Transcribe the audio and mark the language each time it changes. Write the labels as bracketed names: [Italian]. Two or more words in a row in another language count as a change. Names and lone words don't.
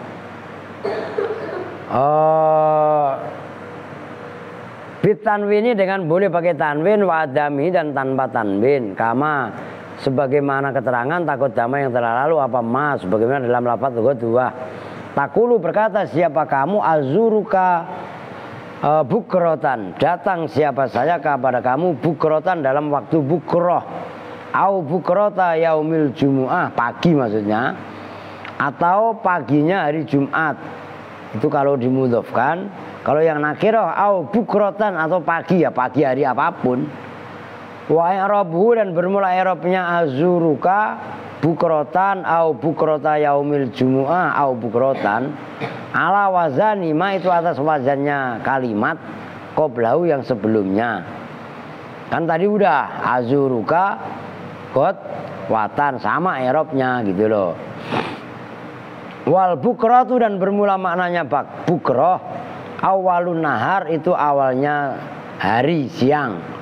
[Indonesian] Bitanwini dengan boleh pakai tanwin, wadami dan tanpa tanwin. Kama sebagaimana keterangan takut damai yang telah lalu apa mas, sebagaimana dalam lafaz ghadwah. Takulu berkata siapa kamu [Arabic] أزورك بكرةً, [Indonesian] datang siapa saya kepada kamu bukrotan dalam waktu bukroh. [Arabic] أو بكرةَ يومِ الجمعة, [Indonesian] pagi maksudnya, atau paginya hari Jumat. Itu kalau dimudhofkan. Kalau yang nakirah [Arabic] أو بكرةً [Indonesian] atau pagi, ya pagi hari apapun. [Arabic] وإعرابه [Indonesian] dan bermula i'rabnya [Arabic] أزورك بكرةً أو بكرةَ يومِ الجمعة أو بكرةً على وزن ما [Indonesian] itu atas wazannya kalimat [Arabic] قبله [Indonesian] yang sebelumnya. Kan tadi udah [Arabic] أزورك وطن [Indonesian] sama i'rabnya gitu loh. [Arabic] والبكرة [Indonesian] dan bermula maknanya bukroh [Arabic] أول النهار [Indonesian] itu awalnya hari siang.